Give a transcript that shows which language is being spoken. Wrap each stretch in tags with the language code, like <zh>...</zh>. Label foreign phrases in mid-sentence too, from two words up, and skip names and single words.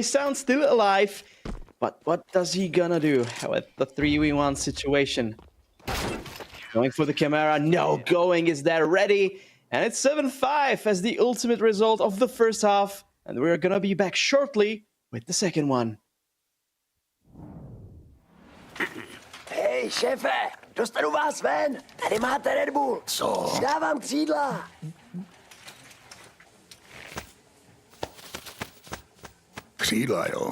<en>Sound's still alive. But what does he gonna do with the 3v1 situation? Going for the Chimera, no going, is that ready? And it's 7-5 as the ultimate result of the first half. And we're gonna be back shortly with the second one.</en> <cs>Hej, šéfe, dostanu vás ven. Tady máte Red Bull. Co? Dávám křídla. Křídla, jo.</cs>